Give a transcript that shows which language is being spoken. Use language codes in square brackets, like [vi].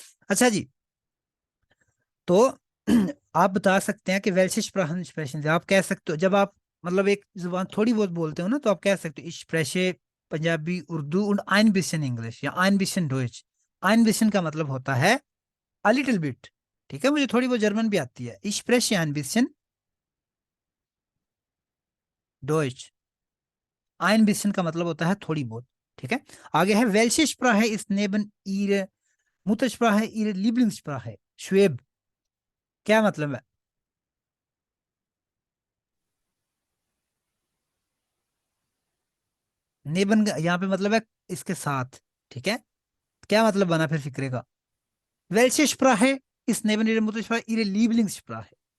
[hi] अच्छा जी, तो आप बता सकते हैं कि वेल्श स्प्रेशन से आप कह सकते हो, जब आप मतलब एक जुबान थोड़ी बहुत बोलते हो ना, तो आप कह सकते हो, [de] ich spreche [hi] Punjabi Urdu [de] und ein bisschen [hi] English या [de] ein bisschen deutsch। [hi] ein bisschen का मतलब होता है [en] a little bit, [hi] ठीक है, मुझे थोड़ी बहुत जर्मन भी आती है। [de] ich spreche ein bisschen deutsch, [hi] ein bisschen का मतलब होता है थोड़ी बहुत, ठीक है। आगे है [de] welche Sprache ist neben ihre Muttersprache ihre Lieblingssprache? [hi] श्वेब, क्या मतलब है? नेबन यहाँ पे मतलब है इसके साथ, ठीक है। क्या मतलब बना फिर फिक्रे का? [de] Welche Sprache ist neben ihrer Muttersprache ihre Lieblingssprache?